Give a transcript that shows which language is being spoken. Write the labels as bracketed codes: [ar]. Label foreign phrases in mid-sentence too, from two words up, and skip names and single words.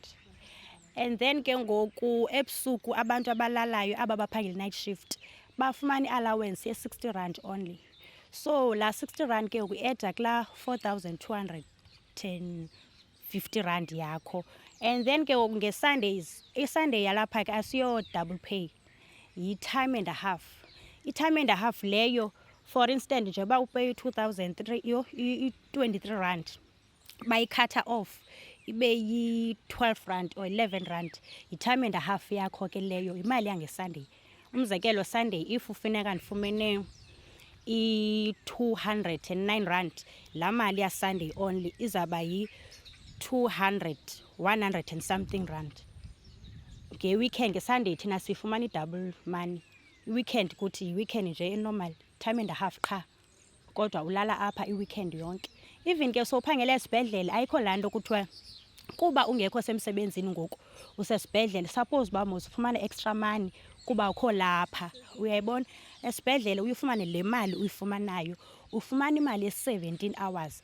[en] And then [xh] ke ngoku ebusuku abantu abalalayo aba baphangela [en] night shift [xh] bafumana i-allowance ye- [en] R60 only. [xh] So la R60 ke ngoku eda kula R4,250 yakho. [en] And then [xh] ke ngoku nge-Sundays, i-Sunday yalapha ke asiyo [en] double pay, [xh] yi- [en] time and a half. I-time and a half [xh] leyo, [en] for instance [xh] nje uba upeye i-R23 bayikhatha off ibe yi-R12 or R11, yi- [en] time and a half [xh] yakho ke leyo, imali yangeSunday. Umzekelo Sunday if ufuneka ndifumene i-R209, laa mali yaSunday only izawuba yi- [en] 100 and something rand. [xh] Nge-weekend ngeSunday thina sifumana i- [en] double money. [xh] I-weekend kuthi yi-weekend nje enormal, [en] time and a half [xh] qha, kodwa ulala apha i-weekend yonke. Even ke sowuphangela esibhedlele ayikho laa nto kuthiwa kuba ungekho semsebenzini ngoku usesibhedlele, suppose uba mosufumane [en] extra money [xh] kuba ukho lapha, uyayibona. Esibhedlele uyifumane le mali uyifumanayo, ufumana imali ye-17 hours.